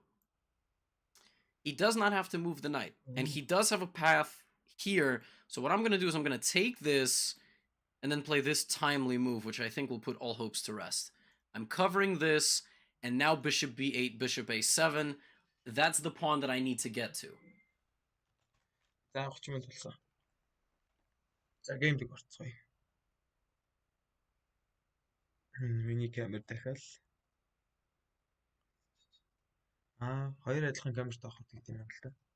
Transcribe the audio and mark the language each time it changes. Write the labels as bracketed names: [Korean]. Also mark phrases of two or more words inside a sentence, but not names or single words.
[English] He does not have to move the knight, and he does have a path here, so what I'm going to do is I'm going to take this and then play this timely move, which I think will put all hopes to rest. I'm covering this, and now bishop b8, bishop a7. That's the pawn that I need to get to. [Mongolian] За 30 минут болсон. За геймлиг орцгоё. Миний камер дахиад хоёр адилхан камерт авах гэдэг юм л да.